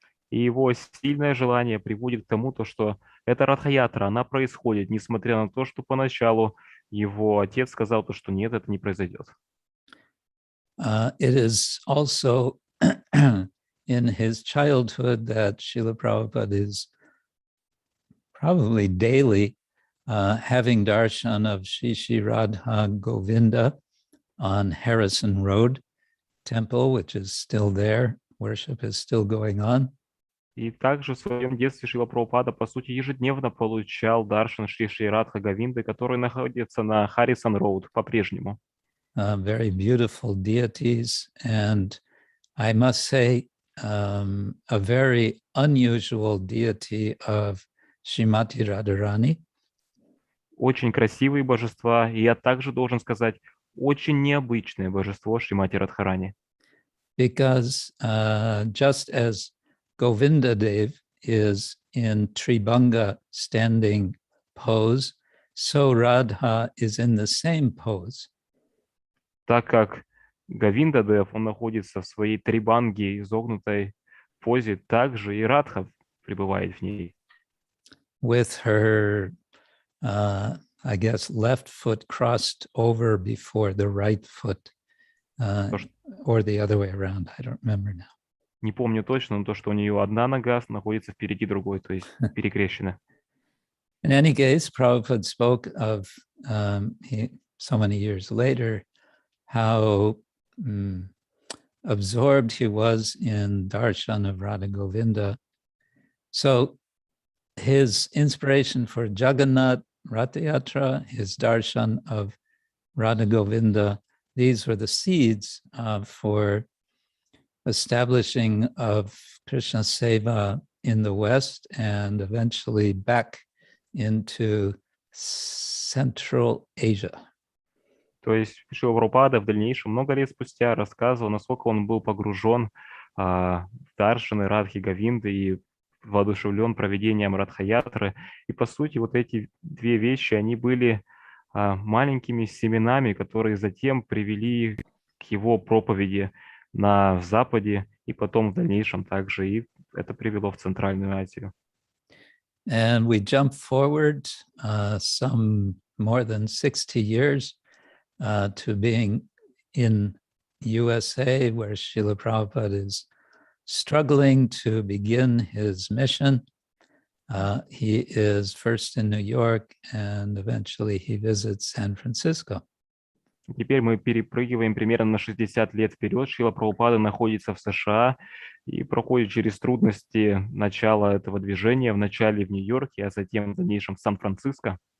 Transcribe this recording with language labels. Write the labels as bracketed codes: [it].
[ru] И его сильное желание приводит к тому, что эта Радха-ятра, она происходит, несмотря на то, что поначалу его отец сказал, что нет, это не произойдет. [en] It is also in his childhood that Srila Prabhupada is probably daily having darshan of Shri Radha Govinda on Harrison Road temple, which is still there. Worship is still going on. [ru] И также в своем детстве Шрила Прабхупада, по сути, ежедневно получал даршан Шри Радха Говинды, который находится на Харрисон Роуд по-прежнему. [en] Very beautiful deities, and I must say, a very unusual deity of Srimati Radharani. [ru] Очень красивые божества, и я также должен сказать, очень необычное божество Шримати Радхарани. [en] Because just as Govinda Dev is in Tribhanga standing pose, so Radha is in the same pose. [ru] Так как Говинда Дев, он находится в своей трибанге, изогнутой позе, также и Радха пребывает в ней. [en] With her, I guess, left foot crossed over before the right foot, or the other way around. I don't remember now. [ru] Не помню точно, но то, что у нее одна нога находится впереди другой, то есть перекрещена. [en] In any case, Prabhupada spoke of, so many years later, how absorbed he was in darshan of Radha Govinda So his inspiration for Jagannath Ratha Yatra, his darshan of Radha Govinda, these were the seeds for establishing of Krishna Seva in the West and eventually back into Central Asia. [ru] То есть Шрила Прабхупада в дальнейшем, много лет спустя, рассказывал, насколько он был погружен в даршаны Радхи Говинды и воодушевлен проведением Радха-ятры. И, по сути, вот эти две вещи, они были маленькими семенами, которые затем привели к его проповеди на Западе и потом в дальнейшем также. И это привело в Центральную Азию. [en] And we jump forward some more than 60 years to being in USA, where Srila Prabhupada is struggling to begin his mission. He is first in New York, and eventually he visits San Francisco. [ru] Теперь мы перепрыгиваем примерно на 60 лет вперед. Шрила Прабхупада находится в США и проходит через трудности начала этого движения, вначале в Нью-Йорке, а затем в дальнейшем в Сан-Франциско,